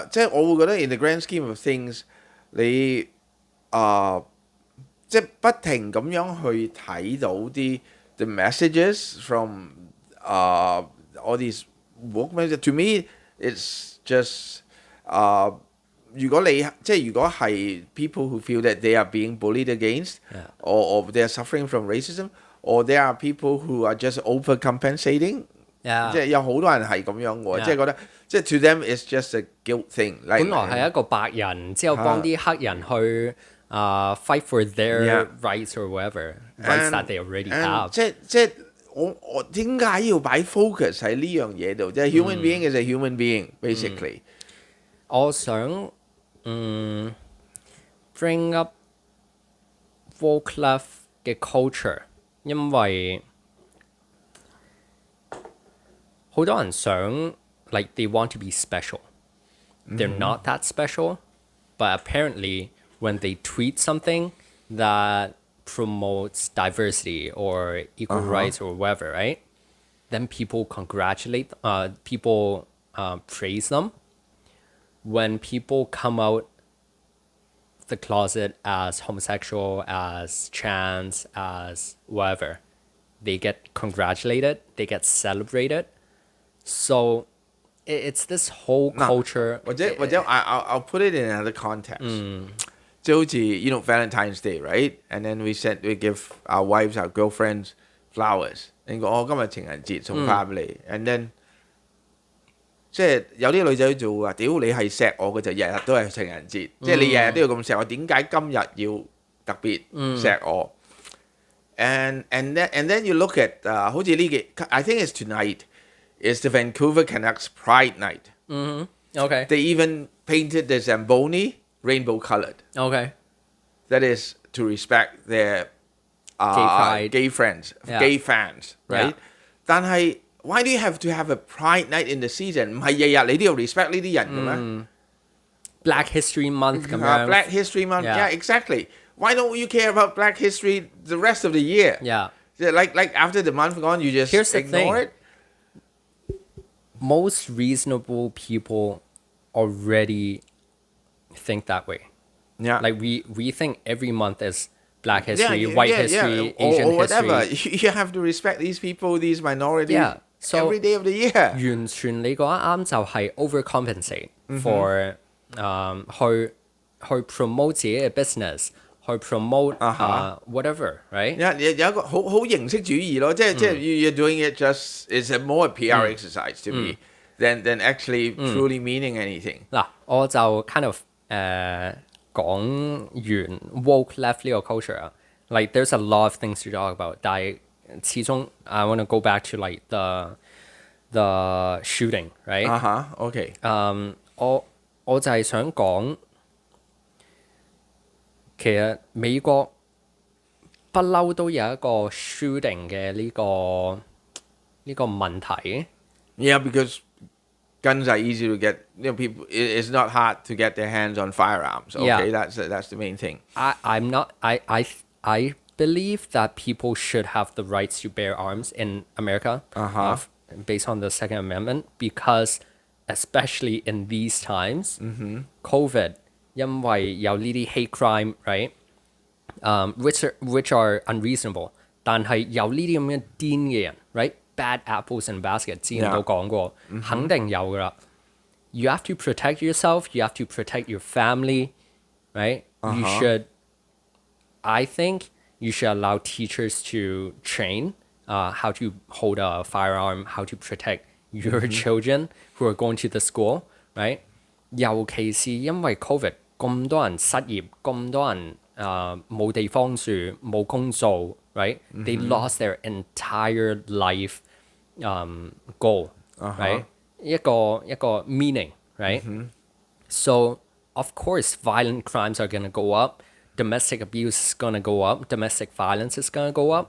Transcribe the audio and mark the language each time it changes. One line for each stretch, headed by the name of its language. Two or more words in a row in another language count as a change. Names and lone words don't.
Cantonese: 即係我會覺得
English: in the grand scheme of things，
Cantonese: 你即係不停咁樣去睇到啲
English: the messages from all these workmen。To me it's just
Cantonese: 如果你即係如果係
English: people who feel that they are being bullied against Yeah. or they are suffering from racism or there are people who are just overcompensating。
Cantonese: 即
English: Yeah.
Cantonese: 係有好多人係咁樣喎，
English: Yeah.
Cantonese: 即係覺得即係
English: to them it's just a guilt thing。
Cantonese: 本來係一個白人，之後幫啲黑人去
English: fight for their Yeah. rights or whatever rights that they already have。
Cantonese: 即係我點解要擺 focus 喺呢樣嘢度？即係
English: human being is a human being basically。
Cantonese: 我想
English: bring up woke left 嘅 culture，
Cantonese: 因為好多人想
English: like they want to be special. They're not that special, but apparently when they tweet something that promotes diversity or equal rights or whatever, right? Then people congratulate, people praise them. When people come out the closet as homosexual, as trans, as whatever, they get congratulated, they get celebrated. So it's this whole culture. 或者 I'll put it in another context。
Cantonese: 即係好似
English: you know Valentine's Day right and then we give our wives our girlfriends flowers。
Cantonese: 你講我今日情人節送花俾你 ，
English: and then
Cantonese: 即係有啲女仔就會話：屌你係錫我嘅就日日都係情人節，即係你日日都要咁錫我，點解今日要特別錫我 ？
English: and then you look at
Cantonese: 好似呢幾
English: I think it's tonight is the Vancouver Canucks Pride Night。 Okay. They even painted the Zamboni rainbow colored. Okay. That is to respect their Gay pride. gay friends, Yeah. gay fans, right? Yeah. 但係 why do you have to have a Pride Night in the season？
Cantonese: 唔係日日你都要 respect 呢啲人嘅咩 Black History Month 咁樣。
English: ？Black History Month, Yeah. yeah, exactly. Why don't you care about Black History the rest of the year? Yeah. Like after the month gone, you just Here's the ignore thing. it. Most reasonable people already think that way. Yeah. Like we think every month is Black yeah, history, yeah, white yeah, history, yeah. Asian or whatever. history. You have to respect these people, these minorities Yeah, so every day of the year.
Cantonese: 完全你講得啱，就係
English: overcompensate for
Cantonese: 去 promote 自己嘅 business， 去
English: promote whatever, right?
Cantonese: 有一個好形式主義咯，即係
English: you're doing it just it's a more PR exercise to me than actually truly meaning anything。
Cantonese: 嗱，我就
English: kind of 講完 woke left 呢個 culture 啊 ，like there's a lot of things to talk about，
Cantonese: 但係始終
English: I want to go back to like the shooting, right? OK。
Cantonese: 我就係想講，其實美國不嬲都有一個 shooting 嘅呢個問題。
English: Yeah, because guns are easy to get. You know, people. It's not hard to get their hands on firearms. Okay, Yeah. that's the main thing. I believe that people should have the rights to bear arms in America, based on the Second Amendment, because especially in these times, COVID,
Cantonese: 因為有呢啲
English: hate crime, right? Which are unreasonable.
Cantonese: 但係有呢啲咁嘅癲嘅人,
English: right? Bad apples in basket,
Cantonese: 之前都講過，肯定有㗎啦。
English: You have to protect yourself. You have to protect your family, right? You should. I think you should allow teachers to train how to hold a firearm, how to protect your children who are going to the school, right?
Cantonese: 尤其是因為 COVID 咁多人失業，咁多人冇地方住，冇工做 right?
English: They lost their entire life goal, right? 一個 meaning, right? So of course violent crimes are gonna go up, domestic abuse is gonna go up, domestic violence is gonna go up.